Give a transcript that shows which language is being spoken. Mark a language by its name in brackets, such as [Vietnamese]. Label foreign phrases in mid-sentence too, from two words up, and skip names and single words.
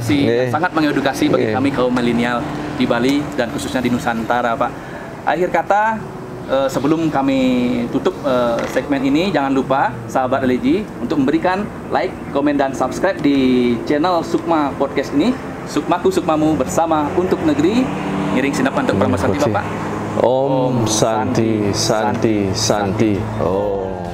[Indonesian] Sangat mengedukasi bagi kami kaum milenial di Bali dan khususnya di Nusantara, Pak. Akhir kata, sebelum kami tutup segmen ini, jangan lupa sahabat religi untuk memberikan like, komen, dan subscribe di channel Sukma Podcast ini. Sukmaku Sukmamu bersama untuk negeri. [Balinese] Ngiring sinap untuk Pramasati Bapak. [Sanskrit] Om Santi Santi Santi. Om.